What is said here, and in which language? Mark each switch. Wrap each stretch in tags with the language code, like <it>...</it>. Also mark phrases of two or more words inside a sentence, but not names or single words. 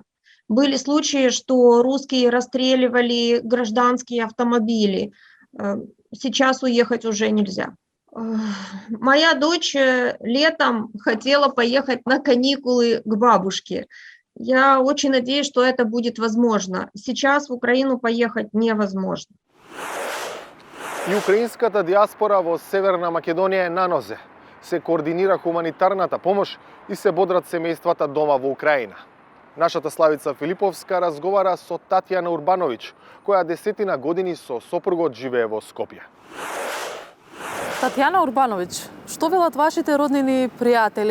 <ru>Были случаи, что русские расстреливали гражданские автомобили, сейчас уехать уже нельзя. Моя дочь летом хотела поехать на каникулы к бабушке. Я очень надеюсь, что это будет возможно. Сейчас в Украину поехать невозможно.</ru> <mk>И украинската диаспора во Северна Македонија е на нозе. Се координира хуманитарната помош и се бодрат семејствата дома во Украина. Нашата Славица Филиповска разговара со Татјана Урбановиќ, која 10 години со сопругот живее во Скопје. Татјана Урбановиќ, што велат вашите роднини и пријатели?</mk>